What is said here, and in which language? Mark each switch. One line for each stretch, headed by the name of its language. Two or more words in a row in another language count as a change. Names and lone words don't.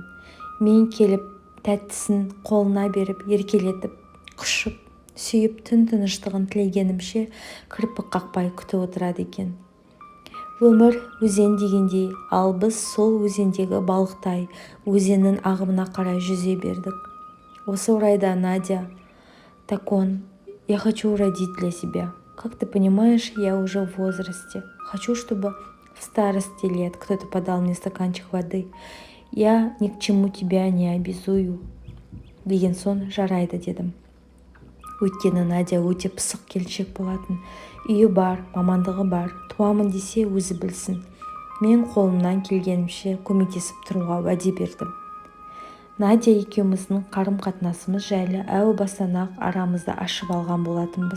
Kazakh: Мен келіп тәттісін қолына беріп, еркелетіп, құшып, сүйіп түн тыныштығын тілегенімше кірпік қақпай күтіп отырады екен. Өмір өзен дегендей, ал біз сол өзендегі балықтай өзеннің ағымына қарай жүзе бердік. Осы орайда Надя: «Такон,
Russian: я хочу родить для себя. Как ты понимаешь, я уже в возрасте. Хочу, чтобы в старости лет кто-то подал мне стаканчик воды. Я ни к чему тебя не обязую».
Kazakh: деген соң жарайды дедім. Өйткені Надя өте пысық келіншек болатын. Үйі бар, мамандығы бар, туамын десе өзі білсін. Мен қолымнан келгенімше көмектесіп тұруға уәде бердім. Надя екеуміздің қарым-қатынасымыз жайлы әу бастан-ақ арамызды ашып алған болатынбыз.